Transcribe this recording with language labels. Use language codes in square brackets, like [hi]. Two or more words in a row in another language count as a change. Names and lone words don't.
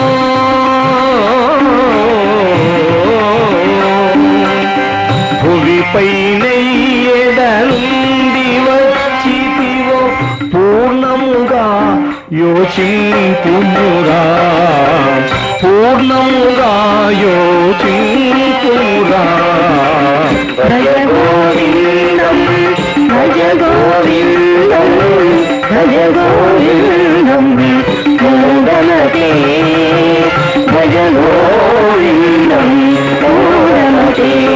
[te] భువిపై నెయ్యడ నుండి వచ్చితివో పూర్ణముగా యోచింపుమురా పూర్ణముగా యోచింపుమురా [sa] భజ గోవిందం భజ గోవిందం భజ గోవిందం మూఢమతే భజ గోవిందం మూఢమతే